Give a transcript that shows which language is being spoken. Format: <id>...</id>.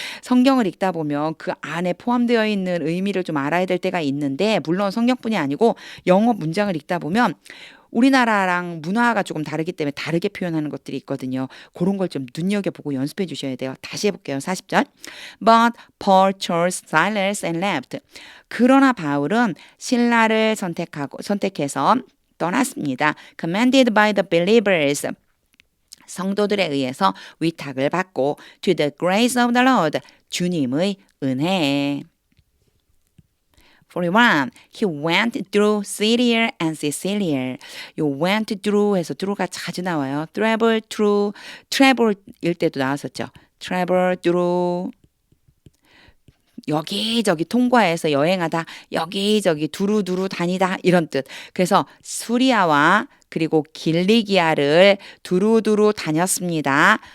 <ko>성경을 읽다 보면 그 안에 포함되어 있는 의미를 좀 알아야 될 때가 있는데 물론 성경뿐이 아니고 영어 문장을 읽다 보면 우리나라랑 문화가 조금 다르기 때문에 다르게 표현하는 것들이 있거든요. 그런 걸 좀 눈여겨보고 연습해 주셔야 돼요. 다시 해볼게요. 40절.</ko> <en>But Paul chose Silas and left.</en> <ko>그러나 바울은 신라를 선택해서 떠났습니다.</ko> <en>Commanded by the believers.</en> <ko>성도들에 의해서 위탁을 받고</ko> <en>to the grace of the Lord.</en> <ko>주님의 은혜에. 41.</ko> <en>He went through Syria and Cilicia.</en> <ko>요 went through 해서 through가 자주 나와요.</ko> <en>travel through,</en> <ko>travel일 때도 나왔었죠.</ko> <en>travel through.</en> <ko>여기저기 통과해서 여행하다, 여기저기 두루두루 다니다 이런 뜻. 그래서 수리아와 그리고 길리기아를 두루두루 다녔습니다.</ko>